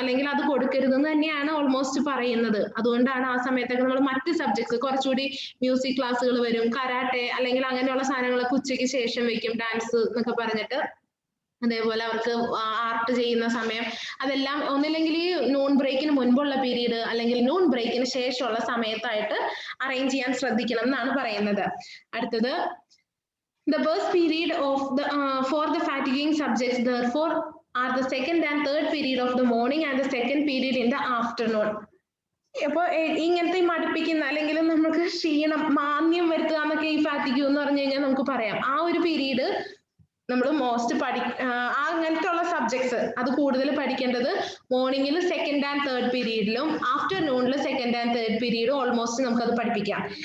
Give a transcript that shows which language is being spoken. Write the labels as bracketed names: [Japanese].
[Malayalam] അല്ലെങ്കിൽ അത് കൊടുക്കരുതെന്ന് തന്നെയാണ് ഓൾമോസ്റ്റ് പറയുന്നത്. അതുകൊണ്ടാണ് ആ സമയത്തൊക്കെ നമ്മൾ മറ്റ് സബ്ജക്ട്സ്, കുറച്ചുകൂടി മ്യൂസിക് ക്ലാസ്സുകൾ വരും, കരാട്ടെ അല്ലെങ്കിൽ അങ്ങനെയുള്ള സാധനങ്ങളൊക്കെ ഉച്ചയ്ക്ക് ശേഷം വെക്കും, ഡാൻസ് എന്നൊക്കെ പറഞ്ഞിട്ട്. അതേപോലെ അവർക്ക് ആർട്ട് ചെയ്യുന്ന സമയം, അതെല്ലാം ഒന്നില്ലെങ്കിൽ നോൺ ബ്രേക്കിന് മുൻപുള്ള പീരീഡ് അല്ലെങ്കിൽ നോൺ ബ്രേക്കിന് ശേഷമുള്ള സമയത്തായിട്ട് അറേഞ്ച് ചെയ്യാൻ ശ്രദ്ധിക്കണം എന്നാണ് പറയുന്നത്. [English] അടുത്തത്, the first period of the for the fatiguing subjects therefore are the second and third period of the morning and the second period in the afternoon. [Malayalam] അപ്പൊ ഇങ്ങനത്തെ മടുപ്പിക്കുന്ന അല്ലെങ്കിൽ നമുക്ക് ക്ഷീണം, മാന്യം വരുത്തുക എന്നൊക്കെ ഈ ഫാറ്റിഗ്യൂ എന്ന് പറഞ്ഞു കഴിഞ്ഞാൽ നമുക്ക് പറയാം. ആ ഒരു പീരീഡ് നമ്മൾ മോസ്റ്റ് അങ്ങനത്തെ ഉള്ള സബ്ജക്ട്സ് അത് കൂടുതൽ പഠിക്കേണ്ടത് മോർണിംഗിൽ second and third പീരീഡിലും ആഫ്റ്റർനൂണിൽ second and third പീരീഡും almost നമുക്കത് പഠിപ്പിക്കാം.